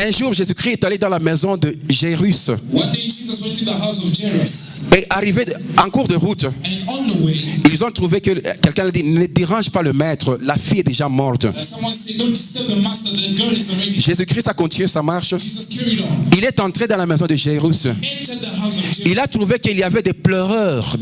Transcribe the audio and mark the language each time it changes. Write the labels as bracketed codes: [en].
[fr] Un jour, Jésus-Christ est allé dans la maison de Jairus. [en] One day Jesus went to the house of Jairus. [fr] Et arrivé en cours de route, [en] And on the way, [fr] ils ont trouvé que quelqu'un a dit, ne dérange pas le maître, la fille est déjà morte. [en] someone said, don't disturb the master, the girl is already. [fr] Jésus-Christ a continué sa marche. [en] Jesus carried on. [fr] Il est entré dans la maison de Jairus. [en] Entered the house of [fr] Il [en] Jairus. [fr] a trouvé qu'il y avait des pleureurs.